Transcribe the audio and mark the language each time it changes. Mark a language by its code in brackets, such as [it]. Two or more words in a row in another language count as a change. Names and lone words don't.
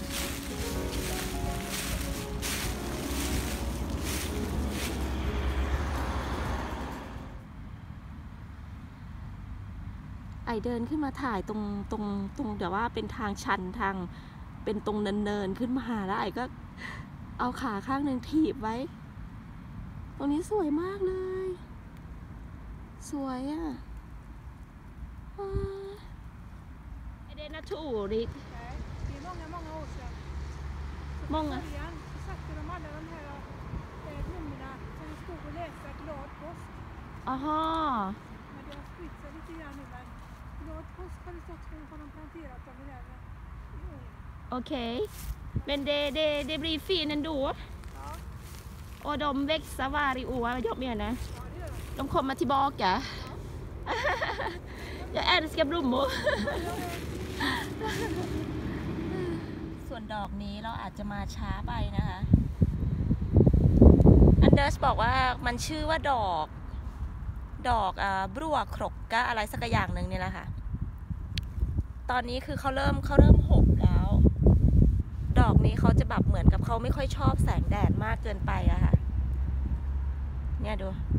[th] ไอเดินขึ้นมาถ่ายตรงเดี๋ยวว่าเป็นทางชันทางเป็นตรงเนินขึ้นมาแล้วไอก็เอาขาข้างหนึ่งถีบไว้ตรงนี้สวยมากเลยสวยอ่ะ [sv] Det är naturligt. Nej, det är många år sedan. Många? Början så satte de alla de här blommorna som vi stod och läste glad påsk. Aha. Men det har spritt sig lite grann nu, men glad påsk har det stått för har de planterat dem i där i år. Okej. Men det blir fin ändå. Ja. Och de växer varje år, jag menar. Ja, det gör de. De kommer tillbaka. Ja. Jag älskar blommor. [th] ส่วนดอกนี้เราอาจจะมาช้าไปนะคะอันเดอร์สบอกว่ามันชื่อว่าดอกบลัวครกกะอะไรสักอย่างหนึ่งนี่แหละค่ะตอนนี้คือเขาเริ่มหบแล้วดอกนี้เขาจะแบบเหมือนกับเขาไม่ค่อยชอบแสงแดดมากเกินไปอะค่ะเนี่ยดู